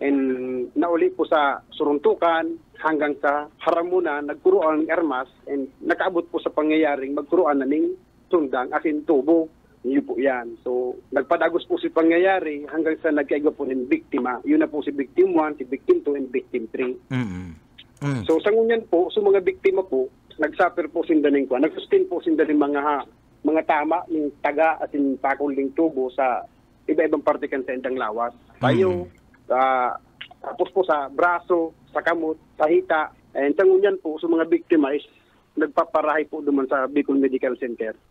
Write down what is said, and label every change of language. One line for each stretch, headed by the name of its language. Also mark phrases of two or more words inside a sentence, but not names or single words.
Bikol: And nauli po sa suruntukan, hanggang sa haramunan, nagkuruan ng armas, and nakaabot po sa pangyayaring magkuruan na ning sundang, asin tubo. Yun po yan. So, nagpadagos po si pangyayari hanggang sa nagkaigwa po ng biktima. Yun na po si victim 1, si victim 2,
English: and victim 3.
Bikol: So, sa ngunyan po, sa mga biktima po, nagsuffer po sinda ng kuwan. Nagsustain po sinda ng mga tama, ng taga at yung pakol ng tubo sa iba-ibang parte kan sa indang lawas. Tayo, tapos po sa braso, sa kamot, sa hita. And sa ngunyan po, sa mga biktima is nagpaparahay po duman sa Bicol Medical Center.